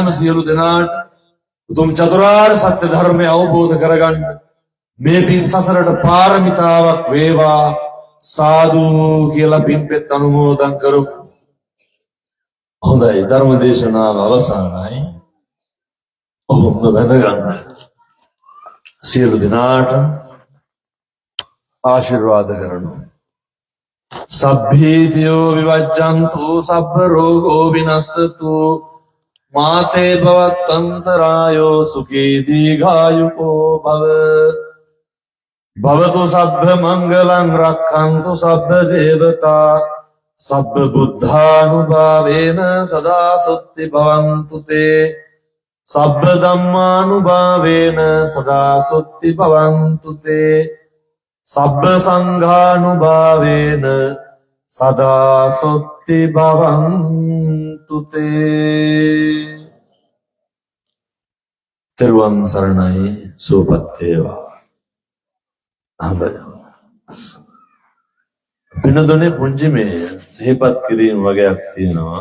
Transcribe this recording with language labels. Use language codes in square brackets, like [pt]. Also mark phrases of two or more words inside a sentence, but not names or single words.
[si] සියලු දෙනාට උතුම් චතුරාර්ය සත්‍ය ධර්මය අවබෝධ කරගන්න මේ පින් සසරට පාරමිතාවක් වේවා සාදු කියලා පින්පෙත් අනුමෝදන් කරමු හොඳයි ධර්ම දේශනාව අවසానයි ඔබම වැඳ ගන්න සියලු දෙනාට ආශිර්වාද කරනු [pi] සබ්බීතියෝ විවජ්ජන්තු සබ්බ රෝගෝ විනස්සතු මාතේ භවත්තන්තරායෝ සුඛී දීඝායුකෝ භව භවතු සබ්බ මංගලං රක්ඛන්තු සබ්බ දේවතා සබ්බ බුද්ධානුභාවේන සදා සොත්ති භවන්තු තේ සබ්බ ධම්මානුභාවේන සදා සොත්ති භවන්තු තේ සබ්බ සංඝානුභාවේන සදා සොත්ති භවන්තු තේ. [si] තෙරුවන් සරණයි. සුවපත් වේවා. හොඳයි. පිනදොනේ පුංචි මේ සිහිපත් කිරීම වගේක් තියෙනවා.